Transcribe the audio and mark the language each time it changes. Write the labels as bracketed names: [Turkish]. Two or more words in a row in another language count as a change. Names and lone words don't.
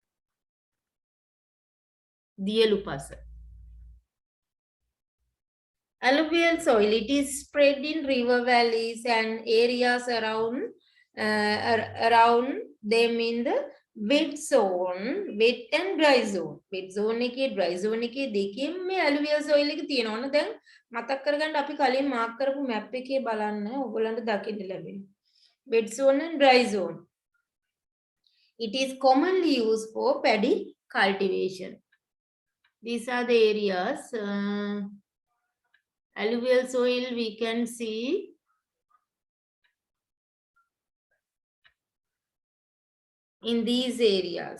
[Sinhala] දියලු පස. [English] Alluvial soil, it is spread in river valleys and areas around around them in the wet zone, wet and dry zone. Wet zone [Sinhala] එකේ [English] dry zone [Sinhala] එකේ දෙකෙන් මේ [English] alluvial soil [Sinhala] එක තියෙනවා. ඔන්න දැන් මතක් කරගන්න අපි කලින් මාක් කරපු map එකේ බලන්න ඔයගොල්ලන්ට දකින්න ලැබෙනවා. [English] Wet zone and dry zone. It is commonly used for paddy cultivation. These are the areas. Alluvial soil we can see in these areas.